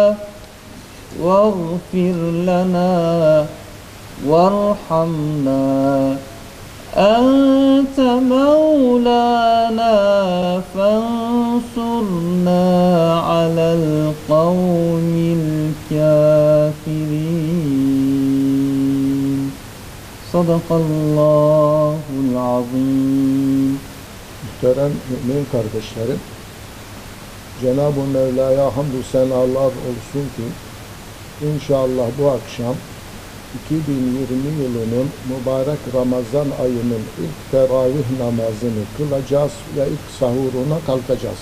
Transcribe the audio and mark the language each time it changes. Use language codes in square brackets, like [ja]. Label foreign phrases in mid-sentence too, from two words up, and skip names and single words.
[ar] واغفر لنا وارحمنا أنت مولانا فانصرنا على القوم الكافرين. صدق الله العظيم. [tr] Muhterem mümin kardeşlerim, Cenab-ı Mevla'ya hamdü senalar olsun ki İnşallah bu akşam 2020 yılının mübarek Ramazan ayının ilk teravih namazını kılacağız ve ilk sahuruna kalkacağız.